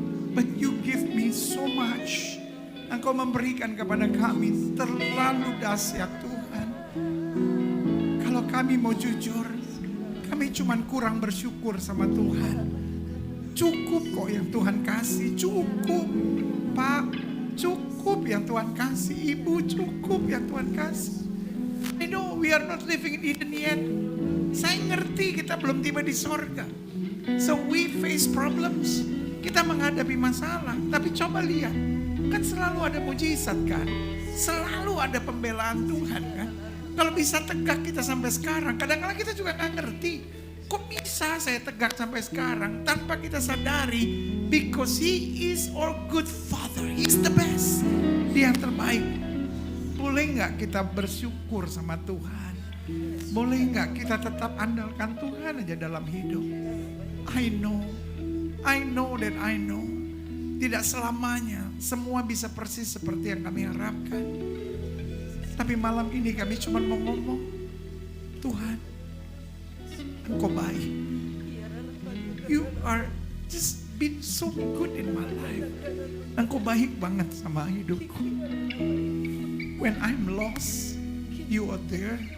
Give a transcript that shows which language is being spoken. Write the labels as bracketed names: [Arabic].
[English] But you give me so much. [Indonesian] Engkau memberikan kepada kami terlalu dahsyat Tuhan. Kalau kami mau jujur, kami cuma kurang bersyukur sama Tuhan. Cukup kok yang Tuhan kasih, cukup. Pak, cukup yang Tuhan kasih. Ibu, cukup yang Tuhan kasih. [English] I know we are not living in Eden yet. [Indonesian] Saya ngerti kita belum tiba di sorga. [English] So we face problems. [Indonesian] Kita menghadapi masalah. Tapi coba lihat. Kan selalu ada mujizat kan. Selalu ada pembelaan Tuhan kan. Kalau bisa tegak kita sampai sekarang. Kadang-kadang kita juga gak ngerti. Kok bisa saya tegak sampai sekarang. Tanpa kita sadari. [English] Because He is our good Father. He's the best. [Indonesian] Dia yang terbaik. Boleh gak kita bersyukur sama Tuhan? Boleh nggak kita tetap andalkan Tuhan aja dalam hidup? [English] I know that I know. [Indonesian] Tidak selamanya semua bisa persis seperti yang kami harapkan. Tapi malam ini kami cuma mau ngomong, Tuhan, Engkau baik. [English] You are just been so good in my life. [Indonesian] Engkau baik banget sama hidupku. [English] When I'm lost, you are there.